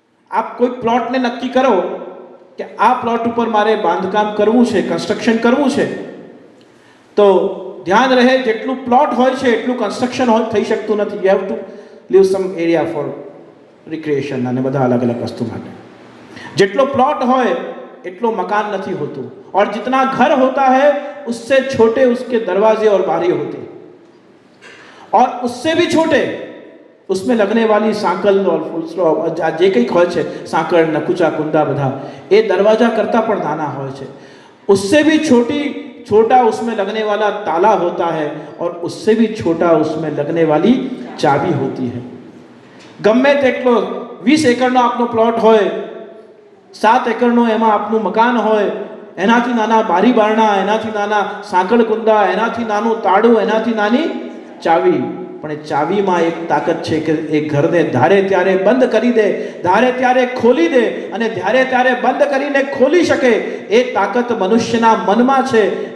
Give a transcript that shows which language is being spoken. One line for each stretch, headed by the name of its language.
Gujarati: આપ કોઈ પ્લોટને નક્કી કરો કે આ પ્લોટ ઉપર મારે બાંધકામ કરવું છે, કન્સ્ટ્રક્શન કરવું છે, તો ધ્યાન રહે જેટલું પ્લોટ હોય છે એટલું કન્સ્ટ્રક્શન થઈ શકતું નથી.
English: you have to leave some area for recreation
Gujarati: અને બધા અલગ અલગ વસ્તુ માટે. જેટલો પ્લોટ હોય એટલો મકાન નથી હોતું,
Hindi: और जितना घर होता है उससे छोटे उसके दरवाजे और बारी होते हैं, और उससे भी छोटे उसमें लगने वाली सांकल और फुल स्टॉप
Gujarati: जे કંઈક હોય છે,
Hindi: સાંકળ નકુચા કુંડા બધા એ દરવાજા કરતાં પણ નાના હોય છે. उससे भी छोटा उसमें लगने वाला ताला होता है, और उससे भी छोटा उसमें लगने वाली चाबी होती है.
Gujarati: ગમે તેટલો 20 એકરનો આપનો પ્લોટ હોય, 7 એકરનો એમાં આપનું મકાન હોય, એનાથી નાના બારી બારણા, એનાથી નાના સાંકળ કુંડા, એનાથી નાનું તાળું, એનાથી નાની ચાવી, પણ એ ચાવીમાં એક તાકાત છે કે એ ઘરને ધારે ત્યારે બંધ કરી દે, ધારે ત્યારે ખોલી દે, અને ધારે ત્યારે બંધ કરીને ખોલી શકે એ તાકાત મનુષ્યના મનમાં છે.